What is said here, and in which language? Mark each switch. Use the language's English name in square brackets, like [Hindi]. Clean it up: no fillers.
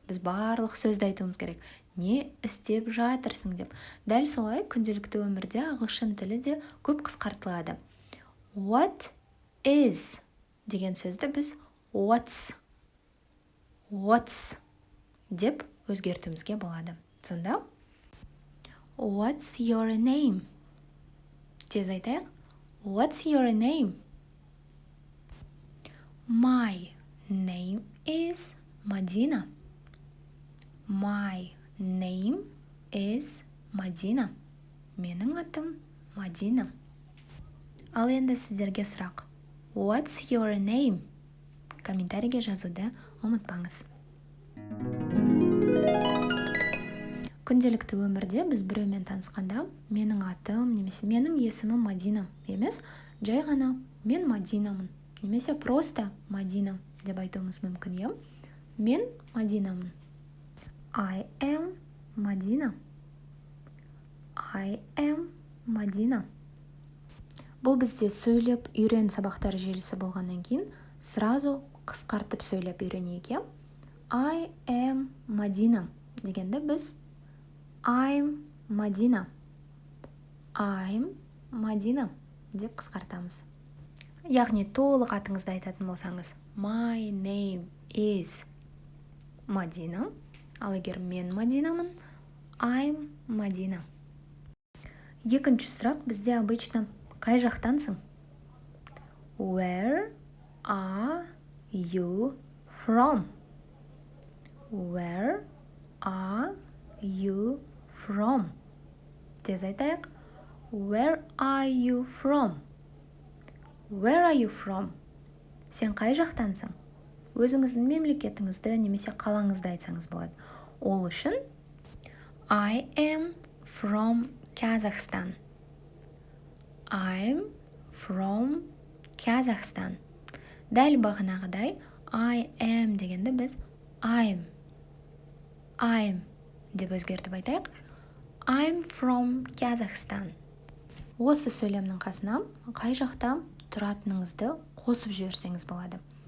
[Kazakh] Біз барлық сөзді айтуымыз керек. Не істеп жатырсың деп. Дәл солай күнделікті өмірде ағылшын тілі де көп қысқартылады. [English] What is [Kazakh] деген сөзді біз [English] what's [Kazakh] деп өзгертуімізге болады. Сонда [English] what's your name? [Kazakh] Тез айтайық. [English] What's your name? My name is Madina. My name is Madina. [Kazakh] Менің атым Мадина. Ал енді сіздерге сұрақ. [English] What's your name? [Kazakh] Комментарийге жазуды ұмытпаңыз. Күнделікті өмірде біз біреумен танысқанда менің атым немесе менің есімім Мадина емес, жай ғана мен Мадинамын. Немесе просто Мадина деп айтуымыз мүмкін, е? Мен Мадинамын. [English] I am Madina. I am Madina. [Kazakh] Бұл бізде сөйлеп үйрен сабақтар желісі болғаннан кейін сразу қысқартып сөйлеп үйренейік, е? [English] I am Madina [Kazakh] дегенде біз [English] I'm Madina. I'm Madina [Kazakh] деп қысқартамыз. Яғни толық атыңызды айтатын болсаңыз, [English] my name is Madina. [Kazakh] Ал егер мен Мадинамын, [English] I'm Madina. [Kazakh] Екінші сұрақ бізде обычно қай жақтансың? [English] Where are you from? Where are you from? [Kazakh] Тез айтайық. [English] Where are you from? Where are you from? [Kazakh] Сен қай жақтансың? Өзіңіздің мемлекетіңізді немесе қалаңызды айтсаңыз болады. Ол үшін [English] I am from Kazakhstan. I'm from Kazakhstan. [Kazakh] Дәл бағанағыдай [English] I am [Kazakh] дегенді біз [English] I'm [Kazakh] деп өзгертіп айтайық. [English] I'm from Kazakhstan. [Kazakh] Осы сөйлемнің қасына қай жақта тұратыныңызды қосып жіберсеңіз болады.